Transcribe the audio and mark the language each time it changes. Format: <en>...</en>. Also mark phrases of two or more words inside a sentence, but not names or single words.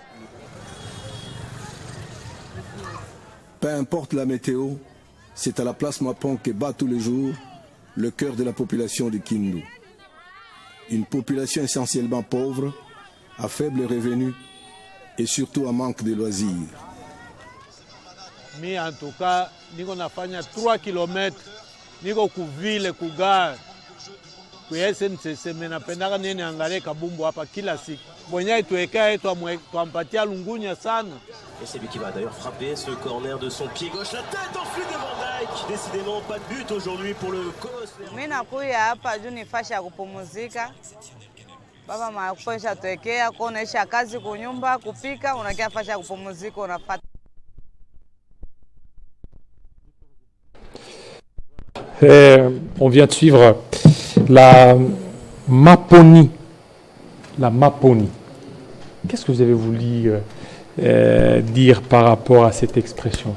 <fr>Peu importe la météo, c'est à la place Mapon que bat tous les jours le cœur de la population de Kindu. Une population essentiellement pauvre, à faible revenu et surtout à manque de loisirs. Mi en tout cas,</fr> <sw>niko nafanya 3 km, niko kuvile kugar. Kwa SNCC menapendaka nini angalie kabumbu hapa kila siku. Mwenye tuwekae twampatia lungunya sana.</sw> <fr>Et c'est lui qui va d'ailleurs frapper ce corner de son pied gauche. La tête enflée de Van Dijk. Décidément pas de but aujourd'hui pour le Colosse.</fr> <sw>Mimi nakuya hapa juu ni fasha ya kupumzika. Baba makuisha tuwekea kuonesha kazi kunyumba, kupika, unakia fasha ya kupumzika unapata.</sw> <fr>On vient de suivre la Maponi. La Maponi. Qu'est-ce que vous avez voulu dire par rapport à cette expression?</fr>